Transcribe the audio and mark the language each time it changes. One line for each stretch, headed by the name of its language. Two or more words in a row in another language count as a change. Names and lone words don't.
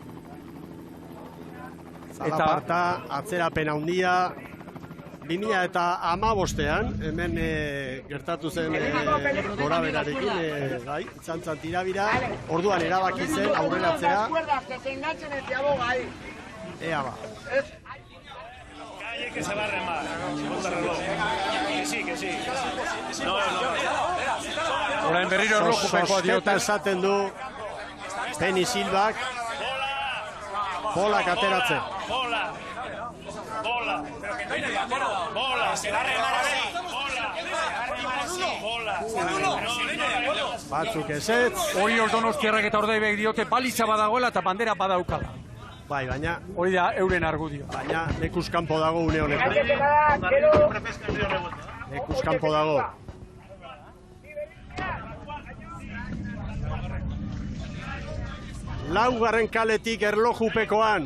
Basque: Zalaparta, atzerapen handia. 2015an, hemen gertatu zen gora berarekin, bai, izan tirabira, orduan erabaki zen aurreratzea. Ea ba.
Spanish: Que se va a remar, contrarreloj. Que sí, que sí. No.
Basque: Orain berriro erlojupekoa diote. Esaten du Penny Silvak. Bolak ateratzen.
Spanish: Bola. Bola, se va a remar así. Bola.
Basque: Batzuk ezetz. Hori Donostiarrak eta Ordaibek diote baliza badagoela eta bandera badaukala. Bai, baina... Hori da euren argudio. Baina lekuz kanpo dago une honetan. Lekuz kanpo dago. Laugarren kaletik erlojupekoan.